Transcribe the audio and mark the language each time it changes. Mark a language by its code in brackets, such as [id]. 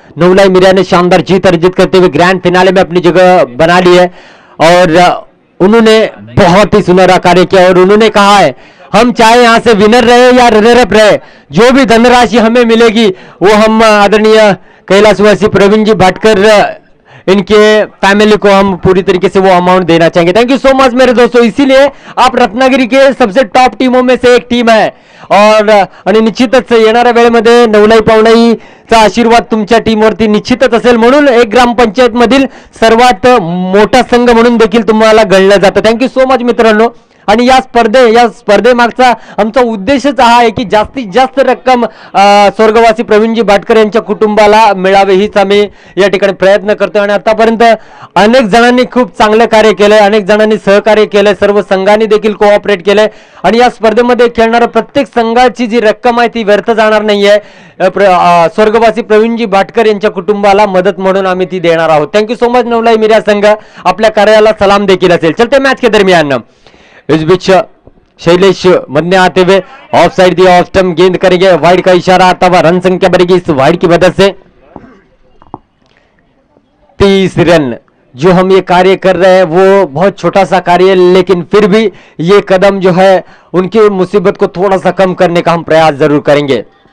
[hi] नवलाई मिरिया ने शानदार जीत अर्जित करते हुए ग्रैंड फिनाले में अपनी जगह बना ली है और उन्होंने बहुत ही सुनहरा कार्य किया और उन्होंने कहा है हम चाहे यहां से विनर रहे या रनर अप रहे, जो भी धनराशि हमें मिलेगी वो हम आदरणीय कैलाशवासी प्रवीण जी भाटकर इनके फैमिली को हम पूरी तरीके से वो अमाउंट देना चाहेंगे। [en] thank you so much [hi] मेरे दोस्तों। इसीलिए आप रत्नागिरी के सबसे टॉप टीमों में से एक टीम है [mr] आणि निश्चितच येणाऱ्या वेळेमध्ये नवलाई पावणाईचा आशीर्वाद तुमच्या टीमवरती निश्चितच असेल, म्हणून एक ग्रामपंचायत मधील सर्वात मोठा संघ म्हणून देखील तुम्हाला गणलं जातं। [en] thank you so much [mr] मित्रांनो। आणि या स्पर्धेमागचा आमचा उद्देशच हा आहे की जास्तीत जास्त रक्कम स्वर्गवासी प्रवीणजी भाटकर यांच्या कुटुंबाला मिळावे हीच आम्ही या ठिकाणी प्रयत्न करतोय। आणि आतापर्यंत अनेक जणांनी खूप चांगलं कार्य केलंय, अनेक जणांनी सहकार्य केलंय, सर्व संघांनी देखील कोऑपरेट केलंय आणि या स्पर्धेमध्ये खेळणाऱ्या प्रत्येक संघाची जी रक्कम आहे ती व्यर्थ जाणार नाहीये। स्वर्गवासी प्रवीणजी भाटकर यांच्या कुटुंबाला मदत म्हणून आम्ही ती देणार आहोत। [en] thank you so much [mr] नवलाई मिरिया संघ, आपल्या कार्याला सलाम देखील असेल। [hi] चलते मैच के दरमियान इस बीच शैलेश मध्य आते हुए of side the off stump गेंद करेंगे, वाइड का इशारा आता हुआ, रन संख्या बढ़ेगी इस वाइड की मदद से 30 रन। जो हम ये कार्य कर रहे हैं वो बहुत छोटा सा कार्य है, लेकिन फिर भी ये कदम जो है उनकी मुसीबत को थोड़ा सा कम करने का हम प्रयास जरूर करेंगे।